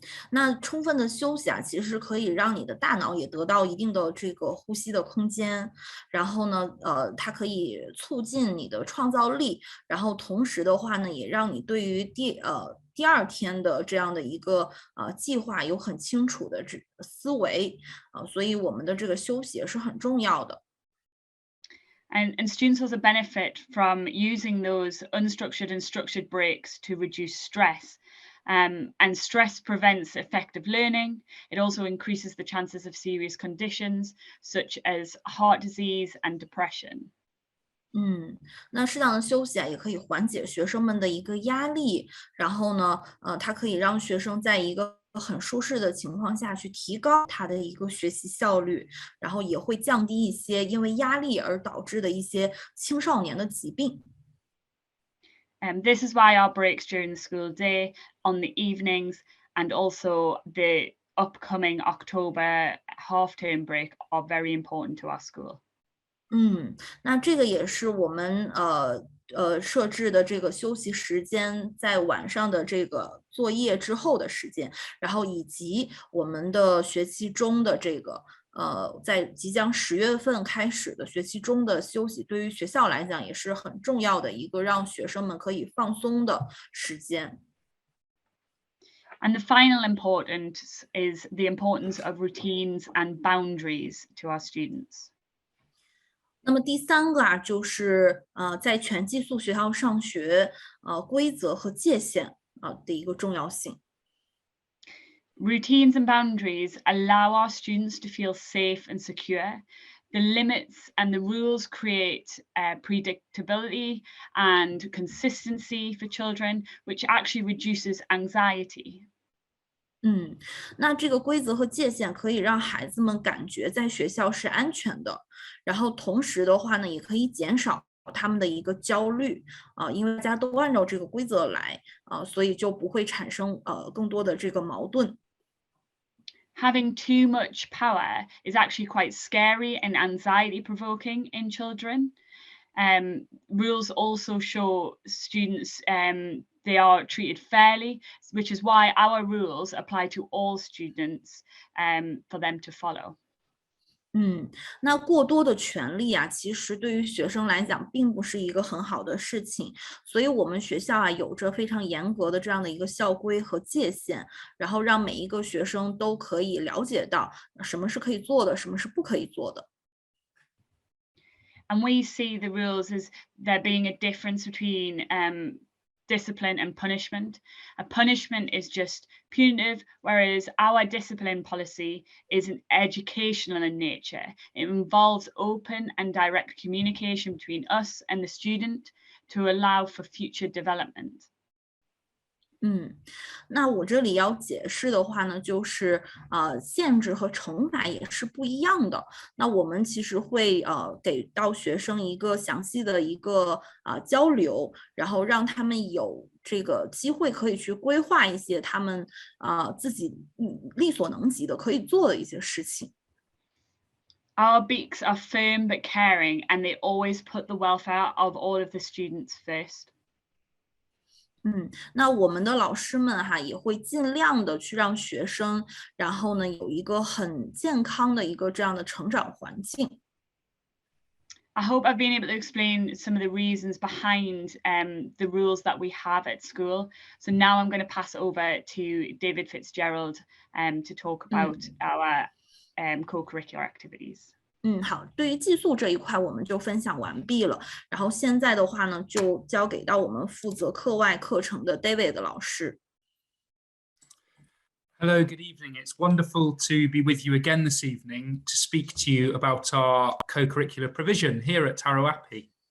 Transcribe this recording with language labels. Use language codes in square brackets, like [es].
[zh] 那充分的休息啊，其实可以让你的大脑也得到一定的这个呼吸的空间，然后呢，它可以促进你的创造力，然后同时的话呢，也让你对于第二天的这样的一个计划有很清楚的思维所以我们的这个休息也是很重要的。 [en] And students also benefit from using those unstructured and structured breaks to reduce stress. And stress prevents effective learning. It also increases the chances of serious conditions such as heart disease and depression. [zh] 那适当的休息啊，也可以缓解学生们的一个压力，然后呢，它可以让学生在一个很舒适的情况下去提高他的一个学习效率，然后也会降低一些因为压力而导致的一些青少年的疾病。 [en] This is why our breaks during the school day, on the evenings, and also the upcoming October half-term break are very important to our school. [zh] 那这个也是我们设置的这个休息时间，在晚上的这个作业之后的时间，然后以及我们的学期中的这个在即将10月份开始的学期中的休息，对于学校来讲也是很重要的一个让学生们可以放松的时间。 [en] And the final importance is the importance of routines and boundaries to our students. [zh] 那么第3个啊，就是在全寄宿学校上学，规则和界限的一个重要性。 [en] Routines and boundaries allow our students to feel safe and secure. The limits and the rules create predictability and consistency for children, which actually reduces anxiety. [zh] 那这个规则和界限可以让孩子们感觉在学校是安全的，然后同时的话呢，也可以减少他们的一个焦虑因为大家都按照这个规则来所以就不会产生更多的这个矛盾。 [en] Having too much power is actually quite scary and anxiety provoking in children. Rules also show students they are treated fairly, which is why our rules apply to all students for them to follow. [zh] 那过多的权利啊，其实对于学生来讲并不是一个很好的事情，所以我们学校啊有着非常严格的这样的一个校规和界限，然后让每一个学生都可以了解到什么是可以做的，什么是不可以做的。 [en] And we see the rules as there being a difference between discipline and punishment. A punishment is just punitive, whereas our discipline policy is educational in nature. It involves open and direct communication between us and the student to allow for future development. [zh] 那我这里要解释的话呢，就是限制和惩罚也是不一样的。那我们其实会给到学生一个详细的一个交流，然后让他们有这个机会可以去规划一些他们自己力所能及的可以做的一些事情。 [en] Our beaks are firm but caring, and they always put the welfare of all of the students first. [zh] 那我们的老师们也会尽量的去让学生，然后呢有一个很健康的一个这样的成长环境。 [en] I hope I've been able to explain some of the reasons behind the rules that we have at school. So now I'm going to pass over to David Fitzgerald to talk about our co-curricular activities. [zh] 好，对于寄宿这一块我们就分享完毕了。然后现在的话呢，就交给到我们负责课外课程的 David 老师。 [en] Hello, good evening. It's wonderful to be with you again this evening to speak to you about our co-curricular provision here at Harrow Appi.